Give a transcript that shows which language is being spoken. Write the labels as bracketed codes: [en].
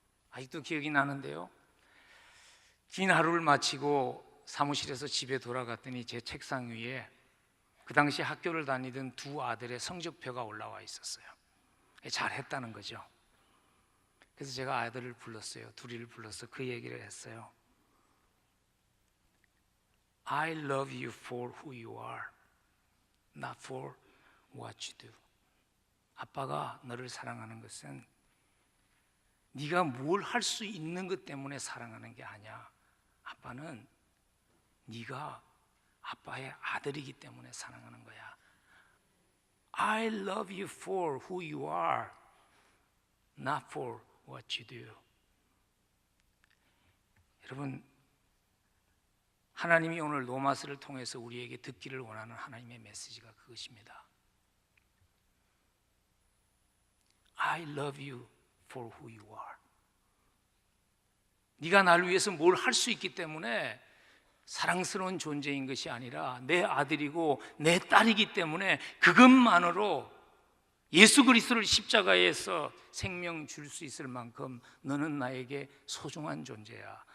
[ko] 아직도 기억이 나는데요, 긴 하루를 마치고 사무실에서 집에 돌아갔더니 제 책상 위에 그 당시 학교를 다니던 두 아들의 성적표가 올라와 있었어요. 잘했다는 거죠. 그래서 제가 아들을 불렀어요. 둘이를 불러서 그 얘기를 했어요. [en] I love you for who you are, not for what you do. [ko] 아빠가 너를 사랑하는 것은 네가 뭘 할 수 있는 것 때문에 사랑하는 게 아니야. 아빠는 네가 아빠의 아들이기 때문에 사랑하는 거야. [en] I love you for who you are, not for what you do. [ko] 여러분, 하나님이 오늘 로마서를 통해서 우리에게 듣기를 원하는 하나님의 메시지가 그것입니다. [en] I love you for who you are. [ko] 네가 나를 위해서 뭘 할 수 있기 때문에 사랑스러운 존재인 것이 아니라 내 아들이고 내 딸이기 때문에 그것만으로 예수 그리스도를 십자가에서 생명 줄 수 있을 만큼 너는 나에게 소중한 존재야.